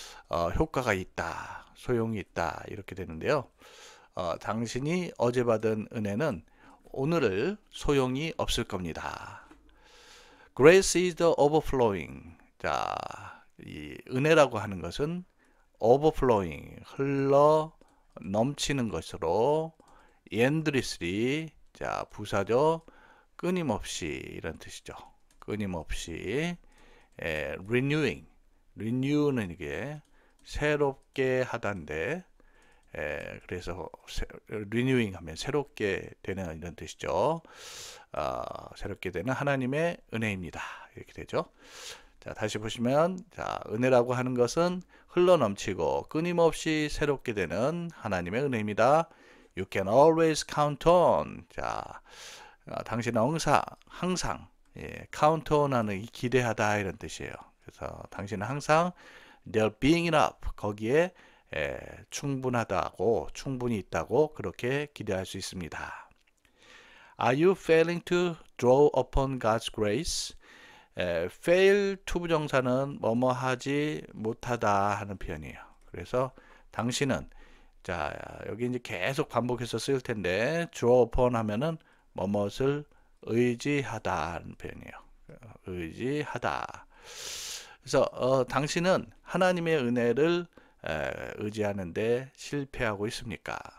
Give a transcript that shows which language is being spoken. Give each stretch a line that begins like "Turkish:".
Korean: 효과가 있다, 소용이 있다 이렇게 되는데요. 당신이 어제 받은 은혜는 오늘을 소용이 없을 겁니다.
English: Grace is the overflowing.
Korean: 자, 이 은혜라고 하는 것은 overflowing, 흘러 넘치는 것으로 endlessly, 자, 부사죠. 끊임없이 이런 뜻이죠. 끊임없이 renewing, renew는 이게 새롭게 하다인데 그래서 renewing 하면 새롭게 되는 이런 뜻이죠. 새롭게 되는 하나님의 은혜입니다. 이렇게 되죠. 자, 다시 보시면 자, 은혜라고 하는 것은 흘러넘치고 끊임없이 새롭게 되는 하나님의 은혜입니다.
English: You can always count on.
Korean: 자, 당신은 항상 count on 하는 기대하다 이런 뜻이에요. 그래서 당신은 항상
English: there being enough,
Korean: 거기에 충분히 있다고 그렇게 기대할 수 있습니다.
English: Are you failing to draw upon God's grace?
Korean: fail to 부정사는 뭐뭐 하지 못하다 하는 표현이에요. 그래서 당신은 자, 여기 이제 계속 반복해서 쓸 텐데 draw upon 하면은 뭐뭇을 의지하다는 표현이에요. 의지하다. 그래서 당신은 하나님의 은혜를 의지하는데 실패하고 있습니까?